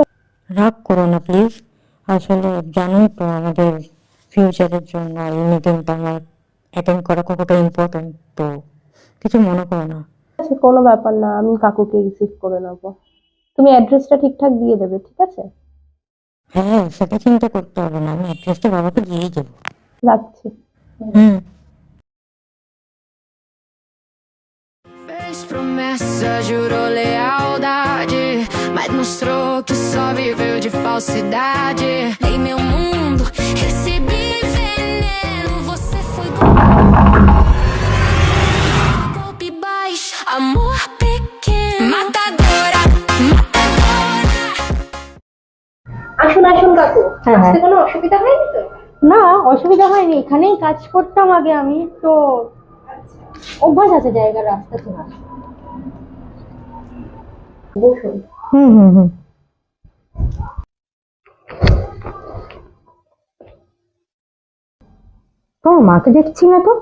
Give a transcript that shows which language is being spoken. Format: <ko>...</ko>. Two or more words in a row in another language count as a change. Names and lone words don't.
<bn>রাগ করো না প্লিজ, আসলে জানোই তো আমাদের ফিউচারের জন্য এই মিটিংটা আমার অ্যাটেন্ড করা কতটা ইম্পর্টেন্ট, তো কিছু মনে করো না। আচ্ছা, কোনো ব্যাপার না, আমি কাকুকে রিসিভ করে নেবো। তুমি অ্যাড্রেসটা ঠিকঠাক দিয়ে দেবে, ঠিক আছে? হ্যাঁ, সেটা চিন্তা করতে হবে না, আমি অ্যাড্রেসটা বাবাকে দিয়েই দেবো। রাখছি। হুম।</bn> <pt>Fez promessa, jurou lealdade, mas mostrou que só viveu de falsidade. Em meu mundo recebi veneno, você foi golpe baixo, amor pequeno, matadora, matadora.</pt> <bn>আসুন আসুন কাকু, হ্যাঁ, হ্যাঁ। আসতে কোনো অসুবিধা হয়নি তো? না, অসুবিধা হয়নি, এখানেই কাজ করতাম আগে আমি তো, অভ্যাস আছে জায়গার রাস্তা চেনা। বসুন। হুম হুম হুম। তোমার মাকে দেখছি না তো।</bn>